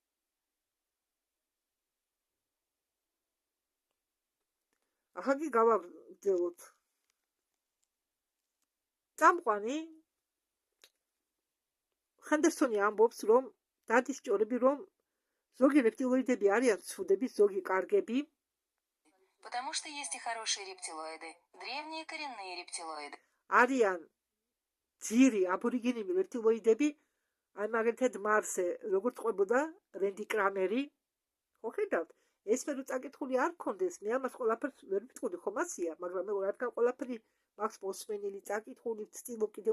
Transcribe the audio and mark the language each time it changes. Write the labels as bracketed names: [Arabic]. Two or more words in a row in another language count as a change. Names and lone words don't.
[Georgian] ახლა გავაგრძელოთ წამყვანი ხანდერსონი ამბობს რომ დადის ჭორები რომ ზოგი რეპტილოიდები არიან ცუდები ზოგი კარგები [Russian] Потому что есть и хорошие рептилоиды, древние коренные рептилоиды. [Georgian] არიან ძირი აბორიგენები რეპტილოიდები აი მაგალითად მარსზე როგორც ყვებოდა რენდი კრამერი ხო ხედავთ ეს მე რო წაკითხული არ მქონდეს მე ამას ყველაფერს ვერ ვიტყოდი ხომ ასია მაგრამ მე რადგან ყველაფერი მაქვს მოსმენილი წაკითხული ვცდილობ კიდევ